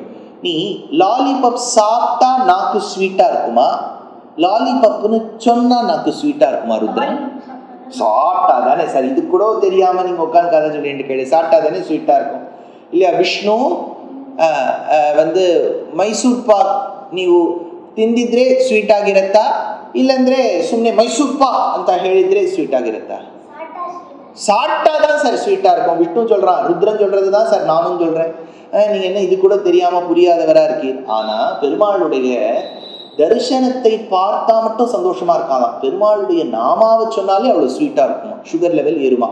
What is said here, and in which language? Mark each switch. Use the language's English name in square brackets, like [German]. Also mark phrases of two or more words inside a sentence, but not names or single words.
[Tamil] நீ லாலிபப் சாப்பிட்டா நாக்கு ஸ்வீட்டா இருக்குமா? லாலிபப்னு சொன்னா நாக்கு ஸ்வீட்டா இருக்குமா? ருத்ரன் சாப்பிட்டா தானே சார், இது கூட தெரியாம நீங்க உட்காந்து கதை சொல்லிட்டு கேடு, சாப்பிட்டா தானே ஸ்வீட்டா இருக்கும் இல்லையா? [Kannada] ವಿಷ್ಣು வந்து ಮೈಸೂರು ಪಾಕ್ ನೀವು ತಿಂದಿದ್ರೆ ಸ್ವೀಟ್ ಆಗಿರತ್ತಾ, ಇಲ್ಲಂದ್ರೆ ಸುಮ್ಮನೆ ಮೈಸೂರು ಪಾಕ್ ಅಂತ ಹೇಳಿದ್ರೆ ಸ್ವೀಟ್ ಆಗಿರತ್ತಾ? [Tamil] சாப்பிட்டா தான் சார் ஸ்வீட்டா இருக்கும். விஷ்ணு சொல்றான், ருத்ரன் சொல்றது தான் சார் நானும் சொல்றேன். நீங்க என்ன இது கூட தெரியாம புரியாதவரா இருக்கீர். ஆனா பெருமாளுடைய தரிசனத்தை பார்த்தா மட்டும் சந்தோஷமா இருக்காதான். பெருமாளுடைய நாமாவை சொன்னாலே அவ்வளவு ஸ்வீட்டா இருக்குமா, [English] sugar level [Tamil] ஏறுமா.